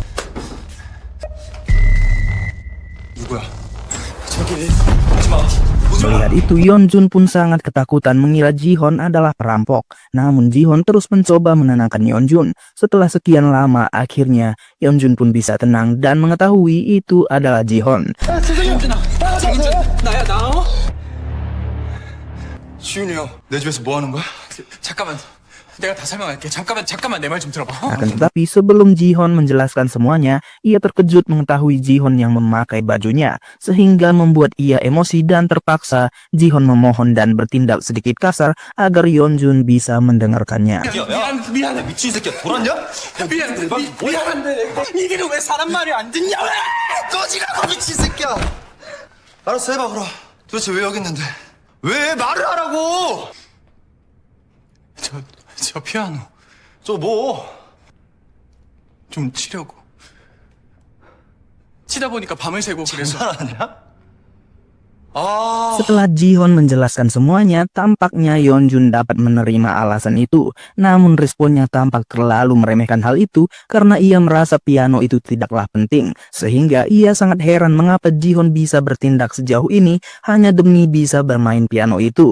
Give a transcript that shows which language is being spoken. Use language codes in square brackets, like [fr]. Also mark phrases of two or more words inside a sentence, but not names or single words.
[ko] 누구야? 저기 오지 마. 오지 [id] Melihat itu, Yeonjun pun sangat ketakutan mengira Ji-Hon adalah perampok. Namun Ji-Hon terus mencoba menenangkan Yeonjun. Setelah sekian lama, akhirnya Yeonjun pun bisa tenang dan mengetahui itu adalah Ji-Hon. [ko] 나야 나. 지훈이 형, 내 집에서 뭐 하는 거야? 잠깐만. 내가 다 설명할게. 잠깐만 내 말 좀 들어봐. [id] Akan tetapi sebelum Ji-Hon menjelaskan semuanya, ia terkejut mengetahui Ji-Hon yang memakai bajunya, sehingga membuat ia emosi dan terpaksa Ji-Hon memohon dan bertindak sedikit kasar agar Yeonjun bisa mendengarkannya. [ko] 미안해, 미친 새끼야. 돌았냐? 미안한데 니들은 왜 사람 말을 안 듣냐? 꺼지라고, 미친 새끼야. 알았어, 해봐, 그럼. 도대체 왜 여기 있는데? 왜 말을 하라고? 저 피아노 저 뭐? 좀 치려고. 치다 보니까 밤을 새고 그래서. 장난하냐? [id] Setelah Ji-Hon menjelaskan semuanya, tampaknya Yeonjun dapat menerima alasan itu. Namun responnya tampak terlalu meremehkan hal itu karena ia merasa piano itu tidaklah penting. Sehingga ia sangat heran mengapa Ji-Hon bisa bertindak sejauh ini hanya demi bisa bermain piano itu.